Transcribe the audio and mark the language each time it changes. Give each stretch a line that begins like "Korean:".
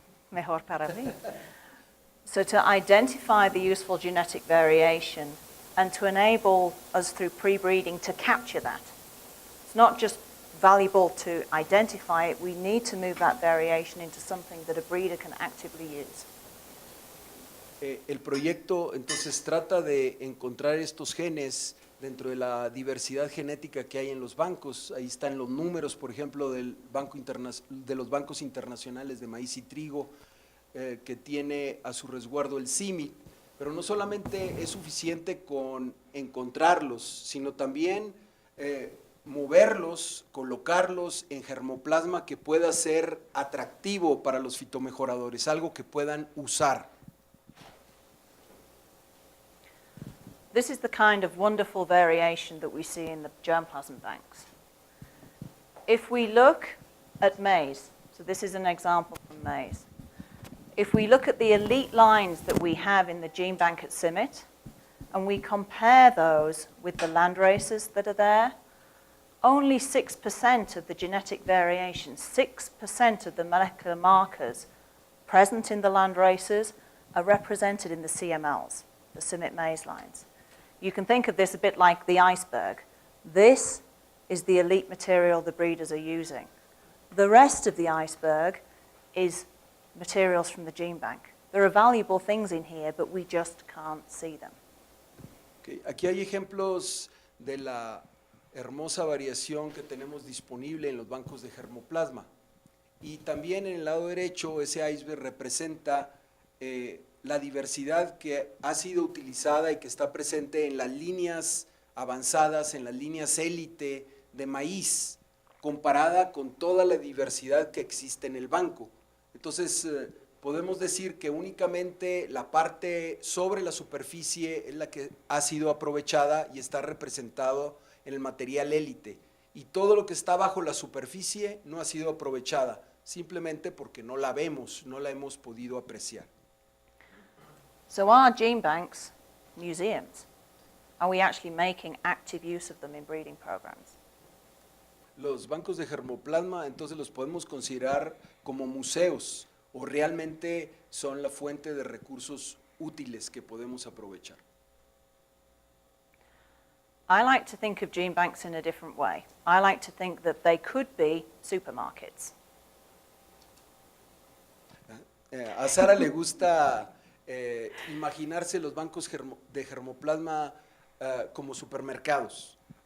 Spanish: Mejor para mí.
English: So to identify the useful genetic variation and to enable us through pre-breeding to capture that. It's not just valuable to identify it, we need to move that variation into something that a breeder can actively use.
Spanish: El proyecto entonces trata de encontrar estos genes dentro de la diversidad genética que hay en los bancos. Ahí están los números, por ejemplo, de los bancos internacionales de maíz y trigo, que tiene a su resguardo el CIMIT, pero no solamente es suficiente con encontrarlos, sino también moverlos, colocarlos en germoplasma que pueda ser atractivo para los fitomejoradores, algo que puedan usar.
English: This is the kind of wonderful variation that we see in the germplasm banks. If we look at maize, so this is an example from maize. If we look at the elite lines that we have in the gene bank at CIMIT, and we compare those with the land races that are there, only 6% of the genetic variation, 6% of the molecular markers present in the land races are represented in the CMLs, the CIMIT maize lines. You can think of this a bit like the iceberg. This is the elite material the breeders are using. The rest of the iceberg is materials from the gene bank. There are valuable things in here, but we just can't see them. Okay.
Spanish: Aquí hay ejemplos de la hermosa variación que tenemos disponible en los bancos de germoplasma. Y también en el lado derecho, ese iceberg representa la diversidad que ha sido utilizada y que está presente en las líneas avanzadas, en las líneas élite de maíz, comparada con toda la diversidad que existe en el banco. Entonces, podemos decir que únicamente la parte sobre la superficie es la que ha sido aprovechada y está representado en el material élite. Y todo lo que está bajo la superficie no ha sido aprovechada, simplemente porque no la vemos, no la hemos podido apreciar.
English: So are gene banks museums? Are we actually making active use of them in breeding programs?
Spanish: Los bancos de germoplasma entonces los podemos considerar como museos o realmente son la fuente de recursos útiles que podemos aprovechar.
English: I like to think of gene banks in a different way. I like to think that they could be supermarkets.
Spanish: A Sara le gusta imaginarse los bancos de germoplasma como supermercados.